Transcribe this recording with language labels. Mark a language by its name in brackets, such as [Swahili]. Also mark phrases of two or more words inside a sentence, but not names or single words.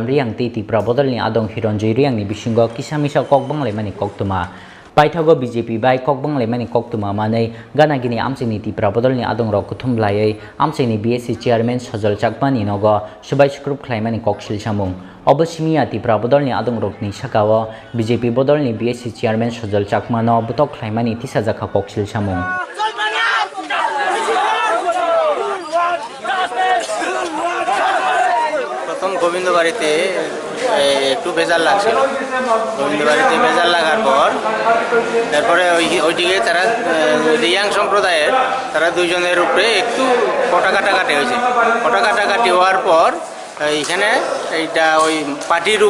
[Kok Borok] riang ti prabodal ni adong hironjoi riang ni bisingo kisamisa kokbang lemani koktuma paithago BJP bai kokbang lemani koktuma manei ganagini amchini ti prabodal ni adong rok kuthum lai amchini BSC chairman Sajol Chakmani nogo subai group khlaimani koksil samung Obosimiya ti prabodal ni adong rok ni sakao BJP bodol ni BSC chairman Sajol Chakmano butok khlaimani tisajaka koksil samung [Bangla] প্রথম গোবিন্দবাড়িতে একটু বেজার লাগছিল গোবিন্দবাড়িতে বেজার লাগার পর তারপরে ওইদিকে তারা রিয়াং সম্প্রদায়ের তারা দুইজনের উপরে একটু কটাকাটাকাটি হয়েছে কটাকাটাকাটি হওয়ার পর এইখানে এইটা ওই পার্টি রূপ